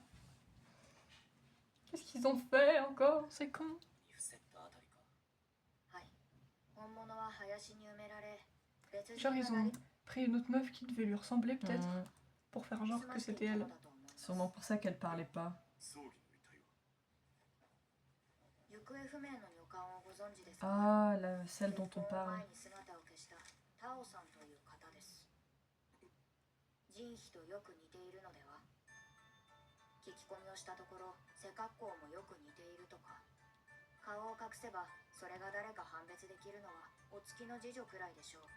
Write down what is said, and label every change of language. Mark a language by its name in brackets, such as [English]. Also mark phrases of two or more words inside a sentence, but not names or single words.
[French] Qu'est-ce qu'ils ont fait encore? C'est con. Genre ils ont pris une autre meuf qui devait lui ressembler peut-être pour faire genre que c'était elle. Sûrement pour ça qu'elle parlait pas. [Japanese] 葬儀の遺体は行方不明の女官をご存知ですか？ [French] Ah, celle dont on [Japanese] 結婚 [French] parle. [Japanese] 前に姿を消したタオさんという方です。ジンヒとよく似ているのでは？聞き込みをしたところ、背格好もよく似ているとか。顔を隠せばそれが誰か判別できるのはお月の次女くらいでしょう。